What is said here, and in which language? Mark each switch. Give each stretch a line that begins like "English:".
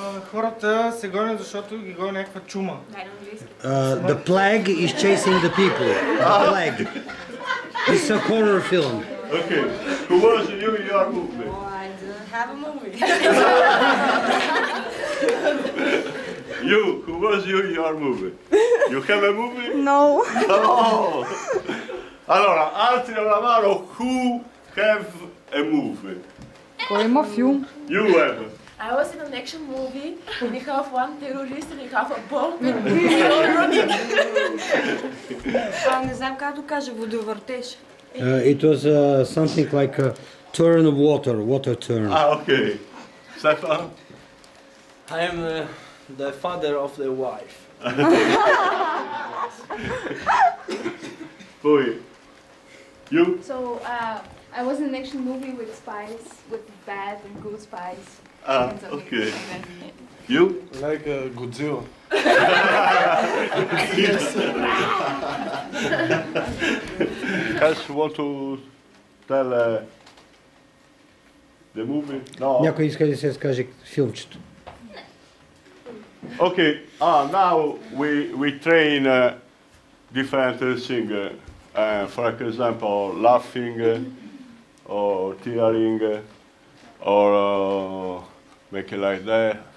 Bulgarian: Хората се гонят, защото ги гони някаква чума.
English: The plague is chasing the people. The plague. It's a horror film. Okay. Who was you in your movie? I don't have a movie. You, who was you in your movie? You have a movie? No. No!
Italian: Allora, alzi la mano,
English: who have a movie?
Bulgarian: Кой има филм?
English: You have. I was in an action movie and you have one terrorist and you have a bomb and you're all running.
Bulgarian: Не знам как да кажа, водовъртеж.
English: It was something like a turn of water turn. Okay. Stefan? I am the father of the wife. Boy. You? So I was in an action movie with spies, with bad and good spies. Okay. You? Like Godzilla. Guys want to tell the movie? No.
Bulgarian: Някой иска да се разкаже филмчето.
English: Okay. Now we train different things. For example, laughing or tearing or make it like that.